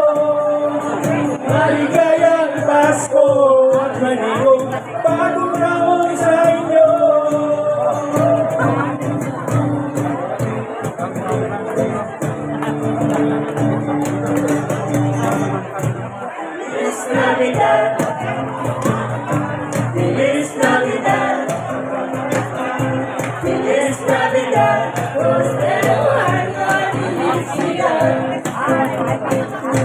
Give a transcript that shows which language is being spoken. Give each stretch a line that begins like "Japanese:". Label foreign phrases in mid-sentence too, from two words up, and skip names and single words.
Filipino: Maligayang Pasko at manibong bagong taon sa inyo.
Spanish: Feliz Navidad, Feliz Navidad, Feliz Navidad, prospero año y felicidad.